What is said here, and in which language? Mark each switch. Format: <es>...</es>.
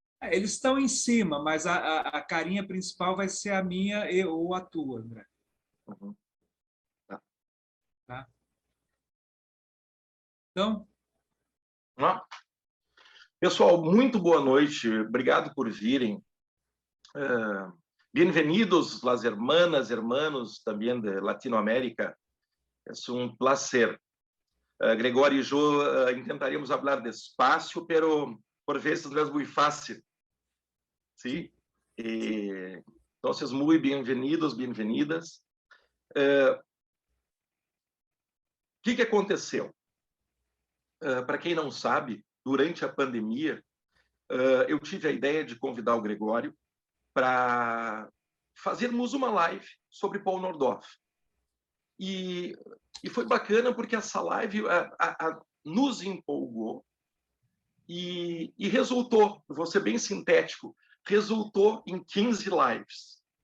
<pt>Eles estão em cima, mas a carinha principal vai ser a minha ou a tua, André. Uhum. Tá? Então, Pessoal, muito boa noite. Obrigado por virem.</pt> <es>Bienvenidos, las hermanas, hermanos también de Latinoamérica. Es un placer. Gregório e yo intentaremos hablar despacio, pero por veces no es muy fácil. ¿Sí? Entonces, muy bienvenidos, bienvenidas.</es> <pt>O que aconteceu? Para quem não sabe, durante a pandemia, eu tive a ideia de convidar o Gregório para fazermos uma live sobre Paul Nordhoff. E foi bacana porque essa live nos empolgou e resultou, vou ser bem sintético, resultou em 15 lives.</pt>